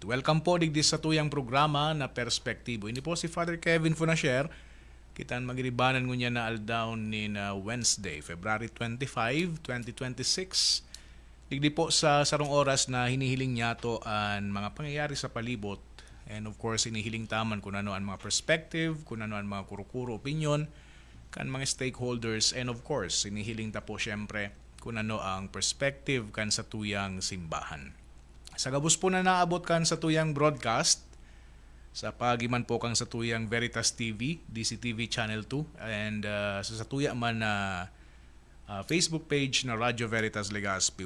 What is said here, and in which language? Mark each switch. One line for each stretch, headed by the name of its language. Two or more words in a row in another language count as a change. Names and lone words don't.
Bikol: Welcome po digdi sa tuyang programa na Perspektibo. Ini po si Father Kevin Funasher. Kitaan magiribanan ngunya na aldaw ni na Wednesday, February 25, 2026. Digdi po sa sarong oras na hinihiling niya to ang mga pangyayari sa palibot.
English: And of course,
Bikol: hinihiling taman kung ano ang mga perspective, kung ano ang mga kuro-kuro opinion, kan mga stakeholders,
English: and of course
Bikol: sinihiling ta po syempre kung ano ang perspective kan sa tuyang simbahan. Sa gabos po na naabot kan sa tuyang broadcast sa pagiman po kang sa tuyang Veritas TV, DCTV Channel 2, and sa tuya man na Facebook page na Radyo Veritas Legazpi.